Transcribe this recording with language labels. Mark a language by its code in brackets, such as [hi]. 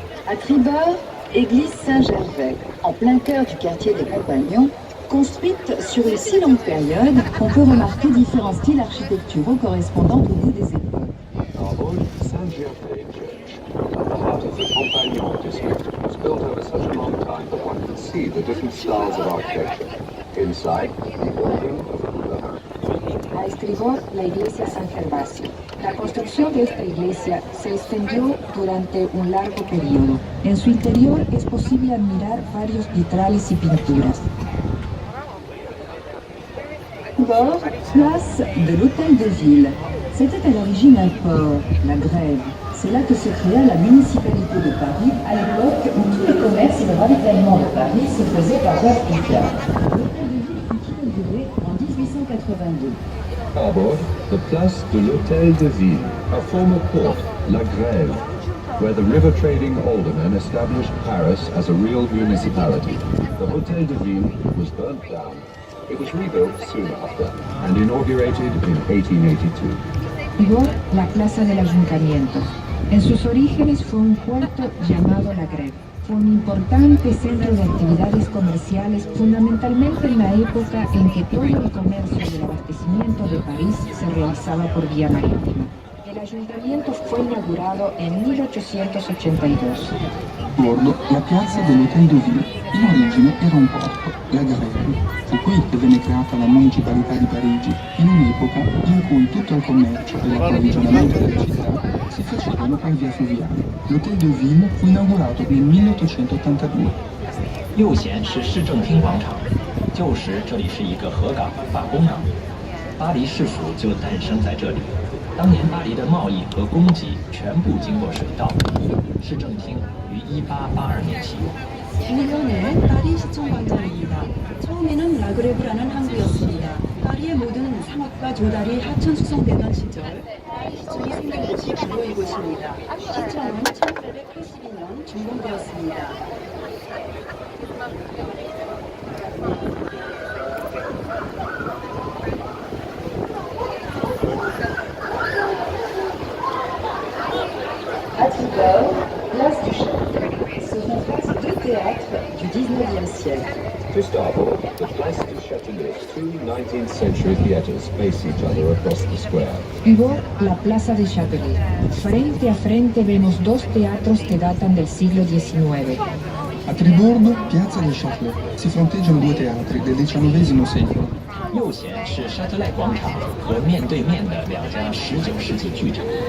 [fr] À tribord, église Saint-Gervais, en plein cœur du quartier des Compagnons, construite sur une si longue période qu'on peut remarquer différents styles architecturaux correspondant au goût des époques. [en] Our old Saint-Gervais church, at the heart of the Compagnon district, was built over such a long time that one could see the different styles of architecture. Inside, the building of the Boulevard. [es] A estribor, la iglesia San Gervasio. La construcción de esta iglesia se extendió durante un largo periodo. En su interior es posible admirar varios vitrales y pinturas. [fr] Bord, place de l'Hôtel de Ville. C'était à l'origine un port, la Grève. C'est là que se créa la municipalité de Paris à l'époque où tous les commerces et le ravitaillement de Paris se faisaient par voie fluviale. L'Hôtel de Ville fut inauguré en 1882. [en] Starboard, the Place de l'Hôtel de Ville, a former port, La Grève, where the river-trading aldermen established Paris as a real municipality. The Hôtel de Ville was burnt down. It was rebuilt soon after and inaugurated in 1882. [es] Luego, la Plaza del Ayuntamiento. En sus orígenes fue un puerto llamado La Grève. Fue un importante centro de actividades comerciales, fundamentalmente en la época en que todo el comercio y el abastecimiento de París se realizaba por vía marítima. El ayuntamiento fue inaugurado en 1882. [it] Bordo, la piazza dell'Hôtel de Ville. In origine era un porto, la Grève. Fu qui che venne creata la municipalità di Parigi, in un'epoca in cui tutto il commercio e l'approvvigionamento della città si facevano per via fluviale. L'Hôtel de Ville fu inaugurato nel 1882. [zh] 右贤是市政厅广场，旧时这里是一个河港法工港，巴黎市府就诞生在这里。当年巴黎的贸易和供给全部经过水道，市政厅于1882年启用。 [ko] 이번에 파리 시청광장입니다. 처음에는 라그레브라는 항구였습니다. 파리의 모든 상업과 조달이 하천 수송되던 시절 시청이 생긴 곳이 바로 이곳입니다. 시청은 1882년 준공되었습니다. [fr] À Tribord, place du Châtelet. Se font face deux théâtres du 19e siècle. [en] To starboard, the Place du Châtelet, two 19th century theatres face each other across the square. [es] Pivot, la plaza de Châtelet. Frente a frente vemos dos teatros que datan del siglo XIX. [it] A tribordo, piazza del Châtelet, si fronteggiano due teatri del XIX secolo. [zh] 右前是沙特赖广场和面对面的两家19世纪剧场。